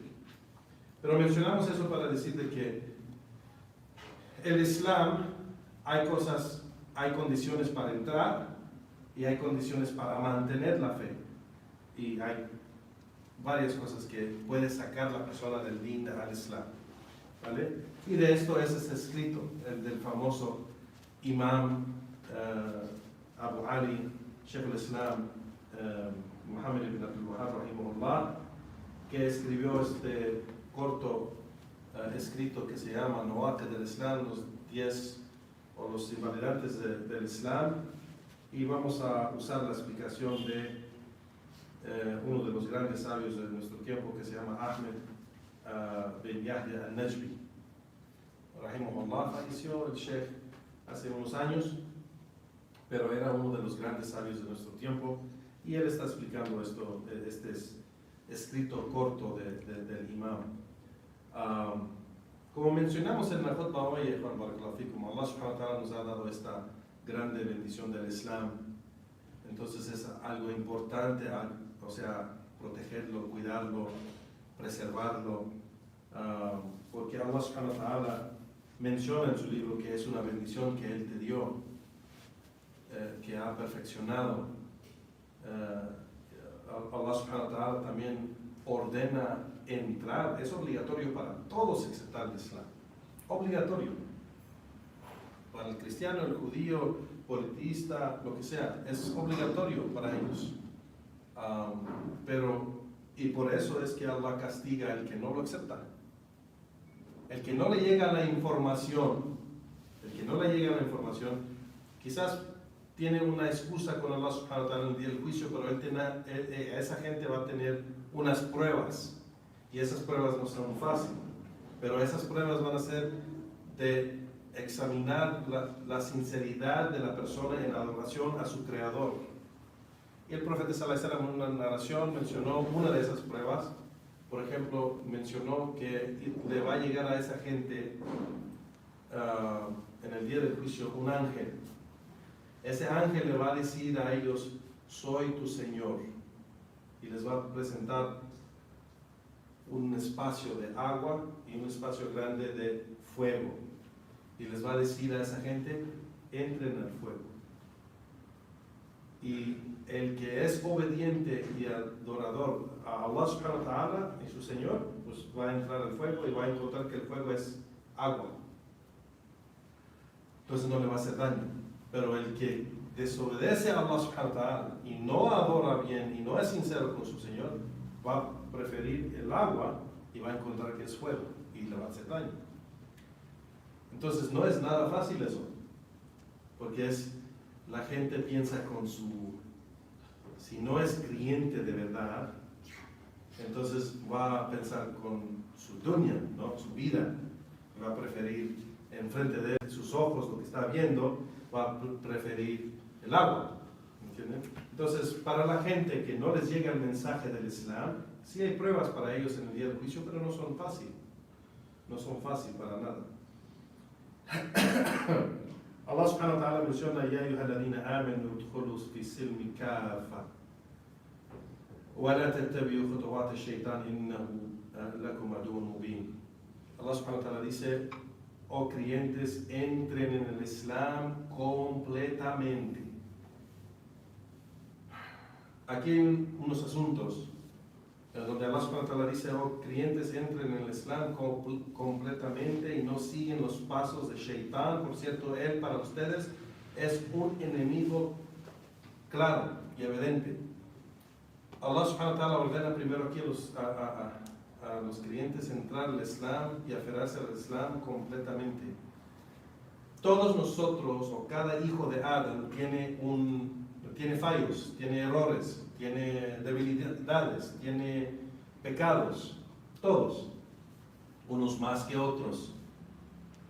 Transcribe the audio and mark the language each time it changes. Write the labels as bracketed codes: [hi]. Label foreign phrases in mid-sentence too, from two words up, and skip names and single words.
[es] Pero mencionamos eso para decirle que el Islam hay condiciones para entrar y hay condiciones para mantener la fe. Y hay varias cosas que puede sacar la persona del [ar] دين الإسلام, [es] ¿vale? Y de esto es ese escrito, el del famoso Imam Abu Ali, [ar] شيخ الإسلام, [es] Muhammad ibn Abdul Wahhab, rahimahullah, que escribió este corto escrito que se llama Nawaqid del Islam, los 10 o los invalidantes del Islam, y vamos a usar la explicación de uno de los grandes sabios de nuestro tiempo que se llama Ahmed bin Yahya al-Najmi, rahimahullah. Falleció el Sheikh hace unos años, pero era uno de los grandes sabios de nuestro tiempo, y él está explicando este escrito corto del imam. Como mencionamos en la khutbah hoy, como [ar] الله سبحانه وتعالى [es] nos ha dado esta grande bendición del Islam, entonces es algo importante, o sea, protegerlo, cuidarlo, preservarlo, porque [ar] الله سبحانه وتعالى [es] menciona en su libro que es una bendición que Él te dio, que ha perfeccionado. [ar] الله سبحانه وتعالى [es] también ordena entrar, es obligatorio para todos excepto el Islam, obligatorio, para el cristiano, el judío, politista, lo que sea, es obligatorio para ellos. Y por eso es que Allah castiga al que no lo acepta, el que no le llega la información, quizás tiene una excusa con [ar] الله سبحانه وتعالى [es] en el día del juicio, pero esa gente va a tener unas pruebas, y esas pruebas no son fáciles, pero esas pruebas van a ser de examinar la sinceridad de la persona en adoración a su Creador. Y el profeta [ar] صلى الله عليه وسلم [es] en una narración mencionó una de esas pruebas. Por ejemplo, mencionó que le va a llegar a esa gente en el día del juicio un ángel. Ese ángel le va a decir a ellos: soy tu Señor, y les va a presentar un espacio de agua y un espacio grande de fuego, y les va a decir a esa gente: entren al fuego. Y el que es obediente y adorador a [ar] الله سبحانه وتعالى [es] y su Señor, pues va a entrar al fuego y va a encontrar que el fuego es agua, entonces no le va a hacer daño. Pero el que desobedece a [ar] الله سبحانه وتعالى [es] y no adora bien y no es sincero con su Señor, va a preferir el agua y va a encontrar que es fuego y le va a hacer daño. Entonces no es nada fácil eso, porque la gente piensa si no es creyente de verdad, entonces va a pensar con su dunya, ¿no? Su vida, va a preferir enfrente de sus ojos lo que está viendo, va a preferir el agua, ¿entienden? Entonces, para la gente que no les llega el mensaje del Islam, sí hay pruebas para ellos en el día del juicio, pero no son fáciles para nada. [ar] الله سبحانه وتعالى menciona: يا أيها الذين آمنوا ادخلوا في السلم كافة ولا تتبعوا خطوات الشيطان إنه لكم عدو مبين. الله سبحانه وتعالى [es] dice: oh creyentes, entren en el Islam completamente. Aquí hay unos asuntos donde [ar] الله سبحانه وتعالى [es] dice: oh creyentes, entren en el Islam completamente y no siguen los pasos de Shaitán. Por cierto, él para ustedes es un enemigo claro y evidente. [ar] الله سبحانه وتعالى [es] ordena primero aquí a los creyentes entrar al Islam y aferrarse al Islam completamente. Todos nosotros, o cada hijo de Adán, tiene fallos, tiene errores, tiene debilidades, tiene pecados, todos, unos más que otros.